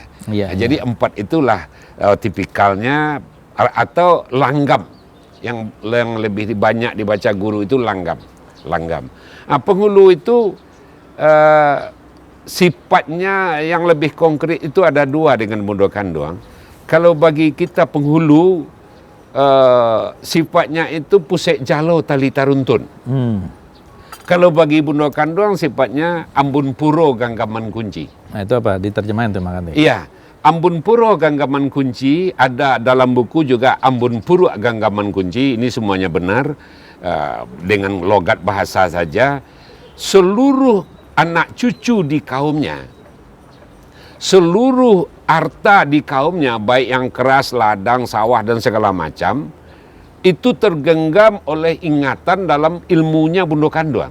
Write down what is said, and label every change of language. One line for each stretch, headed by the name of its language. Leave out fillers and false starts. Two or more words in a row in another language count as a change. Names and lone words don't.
Indonesian: Jadi 4 itulah tipikalnya atau langgam yang lebih banyak dibaca guru itu langgam. Nah, penghulu itu sifatnya yang lebih konkret itu ada 2 dengan Bundo Kanduang. Kalau bagi kita penghulu sifatnya itu
Minangkabau: pusek jalo tali taruntun.
Indonesian: Kalau bagi Bundo Kanduang sifatnya
Minangkabau: ambun puro ganggaman kunci.
Indonesian: Nah, itu apa? Diterjemahin tuh makanya. Iya.
Minangkabau: Ambun puro ganggaman kunci,
Indonesian: ada dalam buku juga
Minangkabau: ambun puro ganggaman kunci,
Indonesian: ini semuanya benar dengan logat bahasa saja. Seluruh anak cucu di kaumnya, seluruh harta di kaumnya, baik yang keras, ladang, sawah dan segala macam, itu tergenggam oleh ingatan dalam ilmunya Bundo Kanduang.